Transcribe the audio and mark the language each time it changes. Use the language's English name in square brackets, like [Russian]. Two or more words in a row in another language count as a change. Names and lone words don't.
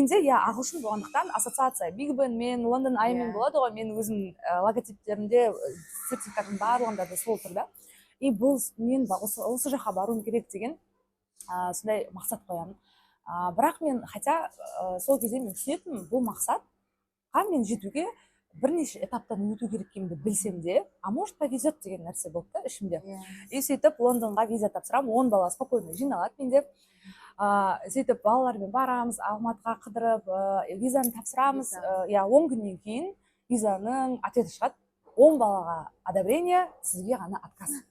[Kazakh] Менде ағылшын болғандықтан ассоциация Big Ben мен Лондон Аймен болады ғой, мен өзім логотиптерімде сертификаттың барлығында да сол тұр да. И бұл мен осы жаққа баруым керек деген сондай мақсат қоямын. Бірақ мен хотя сол кезде мен түсінетінмін, бұл мақсатқа мен жетуге бірнеше этаптан өту керек екенімді білсем де, [Russian] а может повезет [Kazakh] деген нәрсе болды да ішімде. И сөйтіп Лондонға виза тапсырамын, 10 бала спокойно жиналады менде. Сөйтіп балалармен барамыз, Алматыға қыдырып, визаны тапсырамыз. 10 күннен кейін визаның ответі шығады. 10 балаға одобрение, сізге ғана отказ.